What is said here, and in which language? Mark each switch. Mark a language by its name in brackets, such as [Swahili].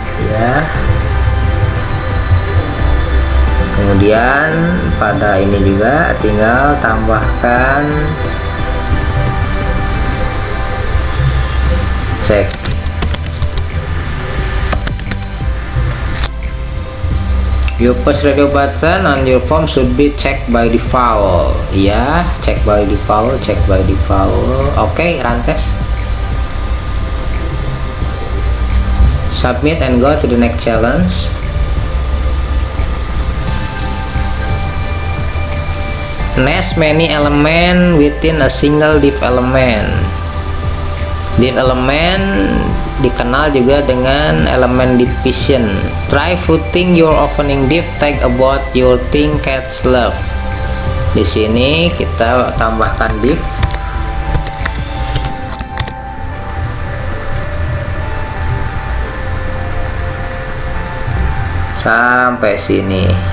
[Indonesian] Ya. Kemudian pada ini juga tinggal tambahkan check. [English] Your push radio button on your phone should be checked by default. Ya, check by default, check by default. Oke, run test. Submit and go to the next challenge. Nest many element within a single div element. [Indonesian] Div element dikenal juga dengan elemen division. [English] Try putting your opening div tag about your thing cats love. [Indonesian] Di sini kita tambahkan div. Sampai sini.